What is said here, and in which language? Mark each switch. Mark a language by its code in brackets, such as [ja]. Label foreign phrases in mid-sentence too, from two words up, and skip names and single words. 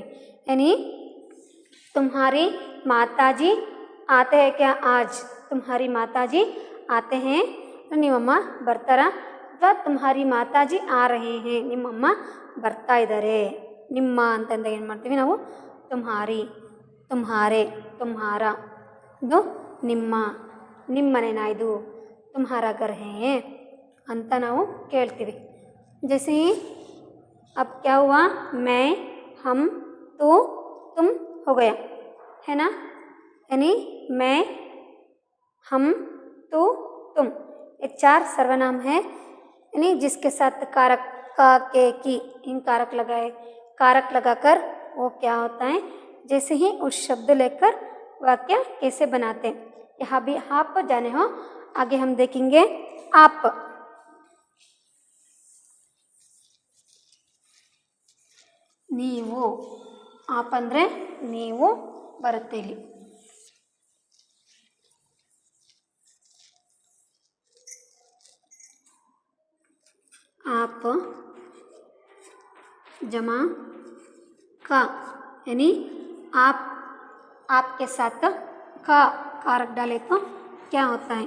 [hi] यानी तुम्हारी माताजी आते हैं क्या आज, तुम्हारी माताजी आते हैं, [kn] ನಿಮ್ಮಮ್ಮ ಬರ್ತಾರ, ಅಥವಾ [hi] तुम्हारी माताजी आ रहे हैं, [kn] ನಿಮ್ಮಮ್ಮ ಬರ್ತಾ ಇದ್ದಾರೆ. ನಿಮ್ಮ ಅಂತಂದಾಗ ಏನು ಮಾಡ್ತೀವಿ ನಾವು, [hi] तुम्हारी, तुम्हारे, तुम्हारा. [kn] ಇದು ನಿಮ್ಮ, ನಿಮ್ಮನೆನಾ ಇದು, [hi] तुम्हारा घर है [kn] ಅಂತ ನಾವು ಕೇಳ್ತೀವಿ. [hi] ಜೈಸೆ अब क्या हुआ, मैं, हम, तू, तुम हो गया, है ना. यानी मैं, हम, तू, तुम, ये चार सर्वनाम है. यानी जिसके साथ कारक का, के, की, इन कारक लगाए, कारक लगाकर वो क्या होता है, जैसे ही उस शब्द लेकर वाक्य कैसे बनाते हैं. यहाँ भी आप जाने हो, आगे हम देखेंगे आप. [kn] ನೀವು, आप ಅಂದರೆ ನೀವು ಬರುತ್ತೆ ಇಲ್ಲಿ. [hi] आप जमा का, यानी आप आपके साथ का कारक डाले तो क्या होता है?